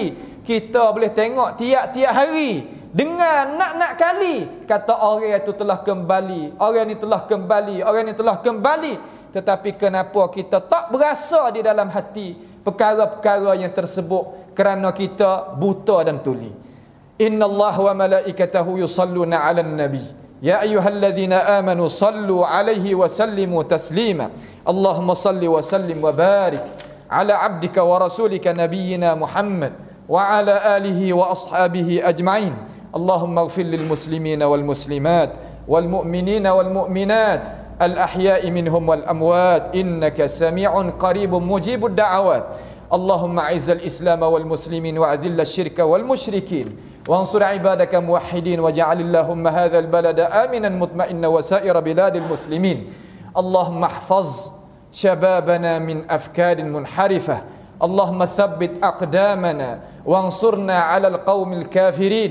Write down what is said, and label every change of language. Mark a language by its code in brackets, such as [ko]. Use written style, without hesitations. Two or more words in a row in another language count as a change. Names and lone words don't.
[ms] Kita boleh tengok tiap-tiap hari, dengan nak-nak kali kata orang itu telah kembali, orang ni telah kembali, orang ni telah kembali. Tetapi kenapa kita tak berasa di dalam hati perkara-perkara yang tersebut? Kerana kita buta dan tuli. [ar] إن الله وملائكته يصلون على النبي يا أيها الذين آمنوا صلوا عليه وسلموا تسليما. اللهم صل وسلم وبارك على عبدك ورسولك نبينا محمد وعلى آله وأصحابه أجمعين. اللهم اغفر للمسلمين والمسلمات والمؤمنين والمؤمنات الأحياء منهم والأموات إنك سميع قريب مجيب الدعوات. اللهم أعز الإسلام والمسلمين وأذل الشرك والمشركين وانصر عبادك موحدين واجعل اللهم هذا البلد آمنا مطمئنا وسائر بلاد المسلمين. اللهم احفظ شبابنا من أفكار منحرفة. اللهم ثبت أقدامنا وانصرنا على القوم الكافرين.